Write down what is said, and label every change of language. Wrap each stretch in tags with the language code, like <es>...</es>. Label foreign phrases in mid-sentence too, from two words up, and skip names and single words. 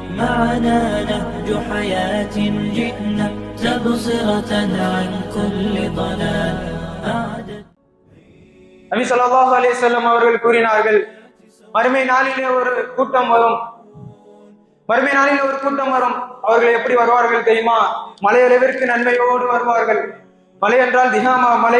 <ar>معنا نهج حياة جئنا تبصرة عن كل ضلال.</ar> <ta>நபி</ta> <ar>صلى الله عليه وسلم</ar> <ta>அவர்கள் கூறினார்கள், மறுமை நாளிலே ஒரு கூட்டம் வரும். மறுமை நாளில் ஒரு கூட்டம் வரும். அவர்கள் எப்படி வருவார்கள் தெரியுமா? மலையளவிற்கு நன்மையோடு வருவார்கள். மலை என்றால் திஹாமா மலை.</ta>